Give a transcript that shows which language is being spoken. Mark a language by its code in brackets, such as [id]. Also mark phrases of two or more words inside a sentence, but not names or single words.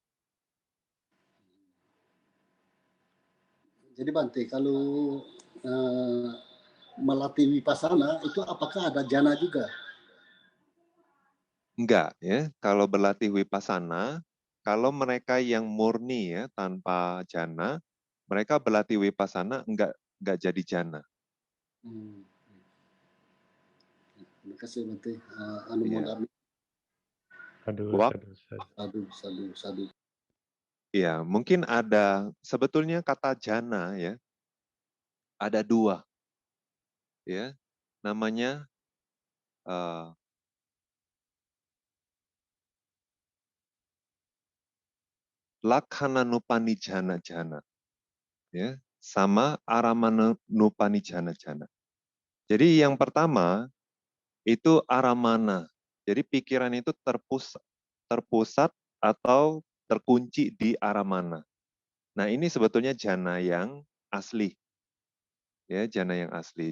[id] Jadi Bante, kalau melatih vipassana itu apakah ada jana juga? Enggak ya. Kalau berlatih vipassana, kalau mereka yang murni ya tanpa jana, mereka berlatih vipassana enggak jadi jana. Terima kasih Bante. [pi] Anumodami. Sadu. [id] Ya, mungkin ada sebetulnya kata jana ya. Ada 2. Ya. [pi] Namanya Lakkhana-nupani jana-jana. [id] Ya, [pi] sama Aramana-nupani jana-jana. [id] Jadi yang pertama itu aramana. Jadi pikiran itu terpusat atau terkunci di aramana. Nah, ini sebetulnya jana yang asli. Ya, jana yang asli.